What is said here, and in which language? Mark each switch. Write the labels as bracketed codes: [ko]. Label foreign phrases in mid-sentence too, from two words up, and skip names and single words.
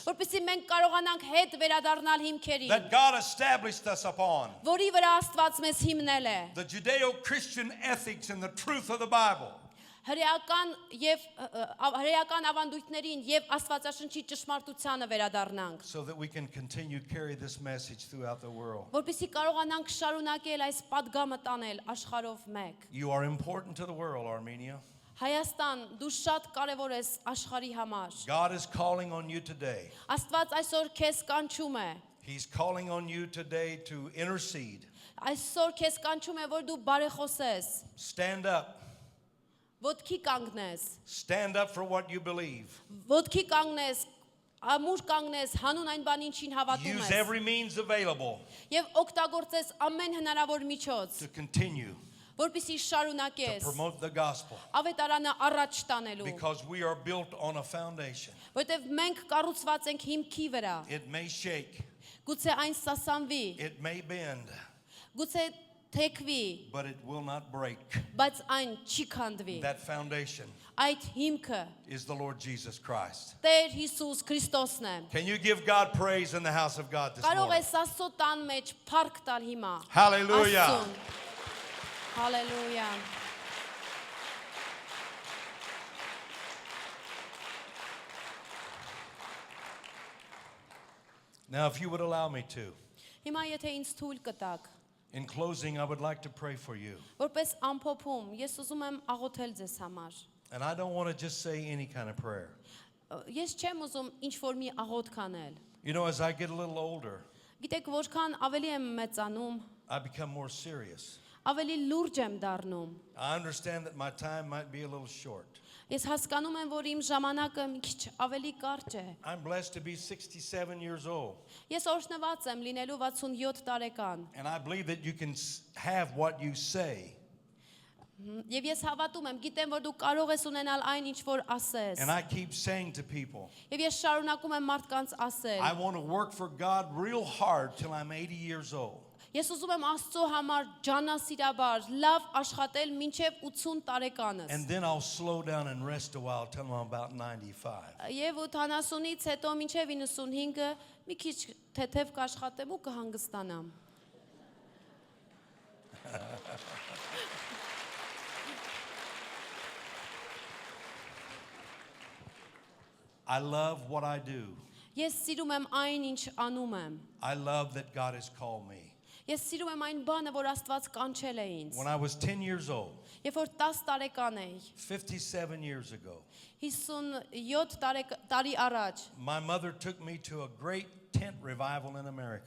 [hy] որպեսզի մենք կարողանանք հետ վերադառնալ հիմքերին, [en] that God established us upon. [hy] որի վրա Աստված մեզ հիմնել է։ [en] The Judeo-Christian ethics and the truth of the Bible. [hy] հրեական ավանդույթներին եւ Աստվածաշնչի ճշմարտությանը վերադառնանք, [en] So that we can continue to carry this message throughout the world. [hy] որպեսզի կարողանանք շարունակել այս падգամը տանել աշխարհով մեկ։ [en] You are important to the world, Armenia. [hy] Հայաստան, դու շատ կարևոր ես աշխարհի համար։ [en] God is calling on you today. [hy] Աստված այսօր քեզ կանչում է։ [en] He's calling on you today to intercede. [hy] Այսօր քեզ կանչում է, որ դու բարեխոսես, [en] Stand up. [hy] ոտքի կանգնես, [en] Stand up for what you believe. [hy] ոտքի կանգնես, ամուր կանգնես, հանուն այն բան ինչին հավատում [en] Use [hy] ես, [en] every means available [hy] եւ օգտագործես ամեն հնարավոր միջոց, [en] to continue [hy] որպեսզի [en] to [hy] շարունակես [en] promote the gospel. [hy] ավետարանը առաջ տանելու, [en] Because we are built on a foundation. [hy] որտեվ մենք կառուցված ենք հիմքի վրա։ [en] It may shake, [hy] Գուցե այն սասանվի, [en] it may bend, [hy] գուցե թեքվի, [en] but it will not break. [hy] բայց այն չի քանդվի։ [en] That foundation [hy] Այդ հիմքը [en] is the Lord Jesus Christ. [hy] Տեր Հիսուս Քրիստոսն է։ [en] Can you give God praise in the house of God this [hy] Կարող [en] morning? [hy] ես Աստծո տան մեջ փառք տալ հիմա։ [en] Hallelujah. [hy] Աստծուն։ Հալելույա։ [en] Now, if you would allow me to, [hy] Հիմա եթե ինձ թույլ կտաք, [en] in closing, I would like to pray for you. [hy] որպես ամփոփում, ես ուզում եմ աղոթել ձեզ համար։ [en] And I don't want to just say any kind of prayer. [hy] Ես չեմ ուզում ինչ որ մի աղոթք անել։ [en] You know, as I get a little older, [hy] Գիտեք, որքան ավելի եմ մեծանում, [en] I become more serious. [hy] ավելի լուրջ եմ դառնում։ [en] I understand that my time might be a little short. [hy] Ես հասկանում եմ, որ իմ ժամանակը մի քիչ ավելի կարճ է։ [en] I'm blessed to be 67 years old. [hy] Ես օրհնված եմ լինելու 67 տարեկան։ [en] And I believe that you can have what you say. [hy] Եվ ես հավատում եմ, գիտեմ, որ դու կարող ես ունենալ այն, ինչ որ ասես։ [en] And I keep saying to people, [hy] Եվ ես շարունակում եմ մարդկանց ասել։ [en] I want to work for God real hard till I'm 80 years old. [hy] Ես ուզում եմ Աստծո համար ջանասիրաբար լավ աշխատել մինչև 80 տարեկանս։ [en] And then I'll slow down and rest a while till I'm about 95. [hy] Եվ 80-ից հետո մինչև 95-ը մի քիչ թեթև կաշխատեմ ու կհանգստանամ։ [en] I love what I do. [hy] Ես սիրում եմ այն, ինչ անում եմ։ [en] I love that God has called me. [hy] Ես սիրում եմ այն բանը, որ Աստված կանչել է ինձ։ [en] When I was 10 years old, [hy] Երբ որ 10 տարեկան էի, [en] 57 years ago, [hy] 57 տարի առաջ, [en] my mother took me to a great tent revival in America.